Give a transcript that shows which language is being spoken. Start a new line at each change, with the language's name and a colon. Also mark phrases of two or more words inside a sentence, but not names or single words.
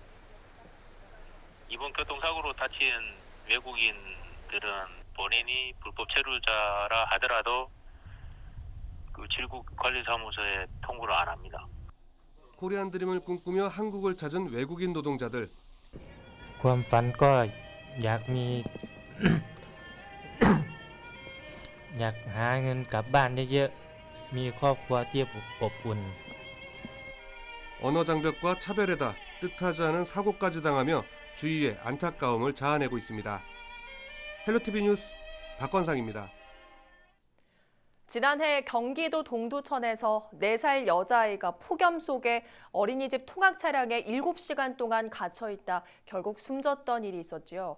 Korean: 이번 교통사고로 다친 외국인들은 본인이 불법 체류자라 하더라도 그 질국관리사무소에 통보를 안 합니다. 코리안 드림을 꿈꾸며 한국을 찾은 외국인 노동자들.
Thai: ความฝันก็อยากมี อยากหาเงินกลับบ้านเยอะๆ มีครอบครัวที่อบอุ่น
Korean: 언어 장벽과 차별에다 뜻하지 않은 사고까지 당하며 주위의 안타까움을 자아내고 있습니다. 헬로티비 뉴스 박건상입니다. 지난해 경기도 동두천에서 4살 여자아이가 폭염 속에 어린이집 통학 차량에 7시간 동안 갇혀있다 결국 숨졌던 일이 있었지요.